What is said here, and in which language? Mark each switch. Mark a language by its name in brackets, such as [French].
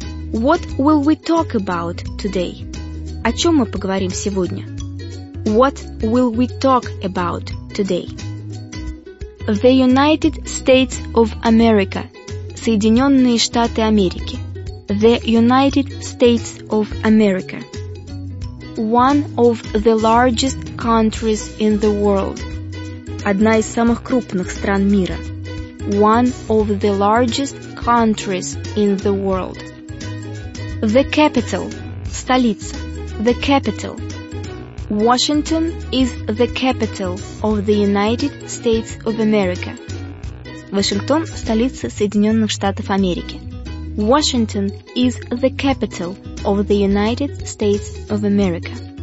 [English] What will we talk about today? [Russian] О чем мы поговорим сегодня? [English] What will we talk about today? The United States of America. [Russian] Соединенные Штаты Америки. [English] The United States of America. One of the largest countries in the world. [Russian] Одна из самых крупных стран мира. [English] One of the largest countries in the world. The capital. Столица. The capital. Washington is the capital of the United States of America. [Russian] Вашингтон – столица Соединенных Штатов Америки. [English] Washington is the capital of the United States of America.